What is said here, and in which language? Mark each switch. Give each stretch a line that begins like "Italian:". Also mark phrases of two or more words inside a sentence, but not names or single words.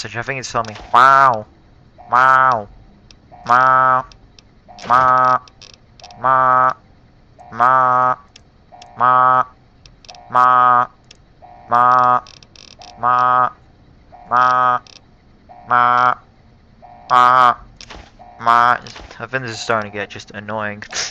English: I think it's telling me, wow, wow, wow, ma, ma, ma, ma, ma, ma, ma, ma, ma, ma, ma. I think this is starting to get just annoying.